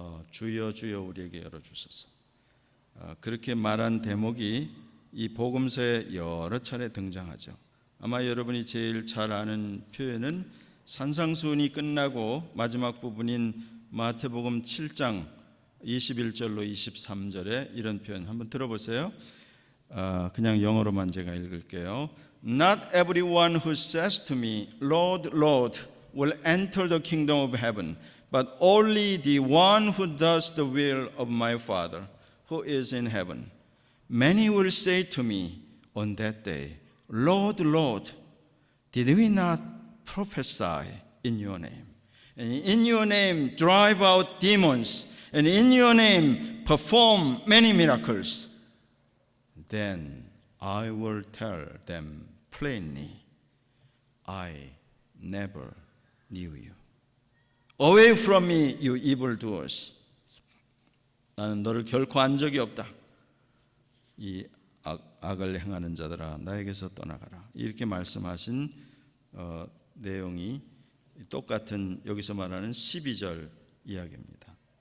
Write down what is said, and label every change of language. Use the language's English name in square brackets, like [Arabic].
[Korean] 주여 주여 우리에게 열어주소서. 그렇게 말한 대목이 이 복음서에 여러 차례 등장하죠. 아마 여러분이 제일 잘 아는 표현은 산상수훈이 끝나고 마지막 부분인 마태복음 7장 21절로 23절에 이런 표현 한번 들어보세요. 그냥 영어로만 제가 읽을게요. [English] Not everyone who says to me, Lord, Lord, will enter the kingdom of heaven, but only the one who does the will of my Father who is in heaven. Many will say to me on that day, Lord, Lord, did we not prophesy in your name? And in your name drive out demons, and in your name perform many miracles. Then I will tell them plainly, I never knew you. Away from me, you evildoers. [Korean] 나는 너를 결코 안 적이 없다. 이 악을 행하는 자들아, 나에게서 떠나가라. 이렇게 말씀하신 내용이 똑같은 여기서 말하는 12절 이야기입니다.